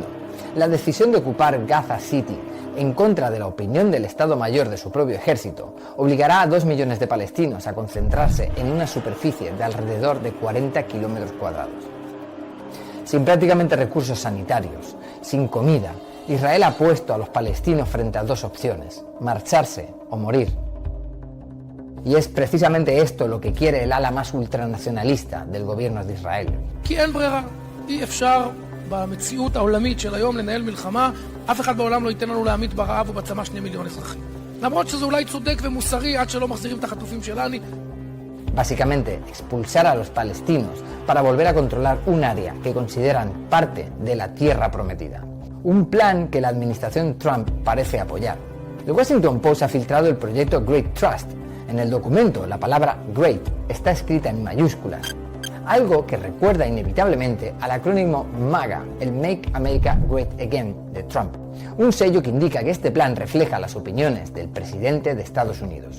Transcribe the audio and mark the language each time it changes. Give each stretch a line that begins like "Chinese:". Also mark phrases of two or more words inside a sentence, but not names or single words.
Spanish: La decisión de ocupar Gaza City en contra de la opinión del Estado Mayor de su propio ejército obligará a 2 millones de palestinos a concentrarse en una superficie de alrededor de 40 kilómetros cuadrados. Sin prácticamente recursos sanitarios, sin comida, Israel ha puesto a los palestinos frente a 2 opciones: marcharse o morir. Y es precisamente esto lo que quiere el ala más ultranacionalista del gobierno de Israel.
Hebrew: כי אין ברירה, אי אפשר במציאות העולמית של היום לנהל מלחמה, אף אחד בעולם לא ייתן לנו להמית ברעב ובצמא 2 מיליון אזרחים. למרות שזה אולי צודק ומוסרי עד שלא מחזירים את החטופים שלנו.
Spanish: Básicamente, expulsar a los palestinos para volver a controlar un área que consideran parte de la tierra prometida. Un plan que la administración Trump parece apoyar. El Washington Post ha filtrado el proyecto Great Trust. En el documento, la palabra Great está escrita en mayúsculas, algo que recuerda inevitablemente al acrónimo MAGA, el
English: Make America Great Again
Spanish: de Trump, un sello que indica que este plan refleja las opiniones del presidente de Estados Unidos.